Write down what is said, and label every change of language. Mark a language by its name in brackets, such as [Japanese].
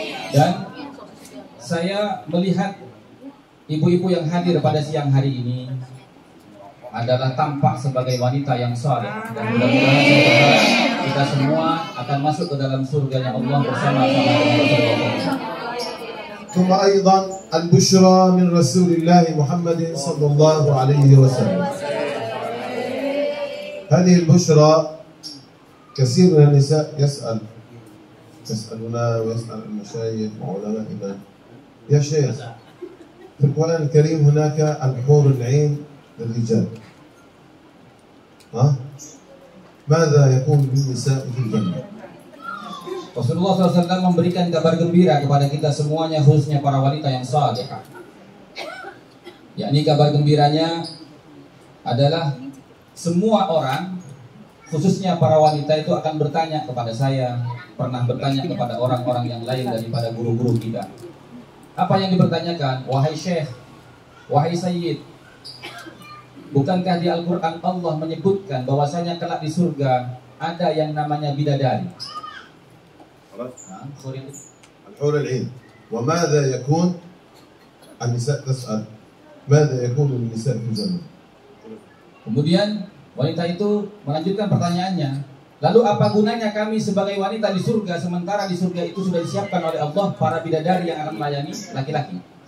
[Indonesian] Dan saya melihat ibu-ibu yang hadir pada siang hari ini adalah tampak sebagai wanita yang saleh, dan mudah-mudahan kita semua akan masuk ke dalam surganya Allah bersama-sama dengan Rasulullah. [Arabic] ثم أيضا البشرى من رسول الله محمد صلى الله عليه وسلم. هذه البشرى كثير من النساء يسألنا ويسأل المشايخ وعلمائنا، يا شيخ في القرآن الكريم هناك الحور العين للرجال، ماذا يكون بالنساء في الجنة؟ [Indonesian] Rasulullah SAW memberikan kabar gembira kepada kita semuanya, khususnya para wanita yang salihah. Yakni kabar gembiranya adalah semua orang, khususnya para wanita itu akan bertanya kepada saya, pernah bertanya kepada orang-orang yang lain daripada guru-guru kita. Apa yang dipertanyakan? Wahai Syekh, wahai Sayyid, bukankah di Al-Quran Allah menyebutkan bahwasanya kelak di surga ada yang namanya bidadari? [Arabic] الحور العين. وماذا يكون النساء تسأل ماذا يكون للنساء في الجنة؟ [Indonesian] Kemudian wanita itu melanjutkan pertanyaannya, lalu apa gunanya kami sebagai wanita di surga, sementara di surga itu sudah disiapkan oleh Allah para bidadari yang akan melayani laki-laki?